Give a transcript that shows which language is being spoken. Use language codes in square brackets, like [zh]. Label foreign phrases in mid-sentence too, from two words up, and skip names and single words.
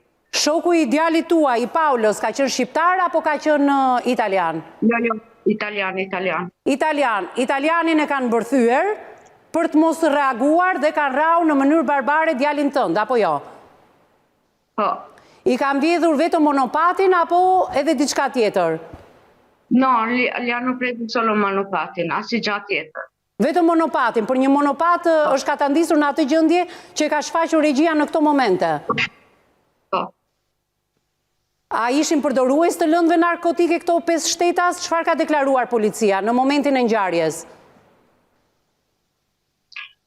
[sq] Shoku i djalit tuaj, i Paulos, ka qenë shqiptar apo ka qenë italian? Jo. Italian. Italianin e kanë bërthyer për të mos reaguar dhe kanë rrahur në mënyrë barbare djalin tënd, apo jo? Po. I kanë vjedhur vetëm monopatin apo edhe diçka tjetër? [it] No, li hanno preso solo monopatin, [sq] asnjë gjë tjetër. Vetëm monopatin, për një monopat është katandisur në atë gjendje që ka shfaqur regjia në këto momente. Po. A ishin përdorues të lëndëve narkotike këto 5 shtetas? Çfarë ka deklaruar policia në momentin e ngjarjes?